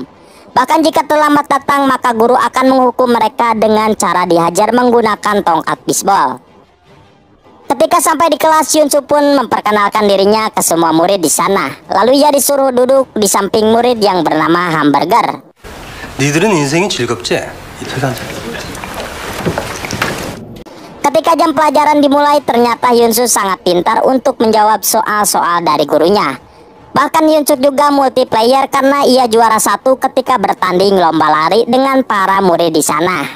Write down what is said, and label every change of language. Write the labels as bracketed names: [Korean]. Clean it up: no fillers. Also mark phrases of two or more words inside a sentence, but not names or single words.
[Indonesian] Bahkan jika terlambat datang maka guru akan menghukum mereka dengan cara dihajar menggunakan tongkat bisbol. Ketika sampai di kelas, Yunsu pun memperkenalkan dirinya ke semua murid di sana. Lalu ia disuruh duduk di samping murid yang bernama Hamburger. [Korean] 니들은 인생이 즐겁지? [Indonesian] Ketika jam pelajaran dimulai, ternyata Yunsu sangat pintar untuk menjawab soal-soal dari gurunya. Bahkan Yunsu juga multiplayer karena ia juara 1 ketika bertanding lomba lari dengan para murid di sana.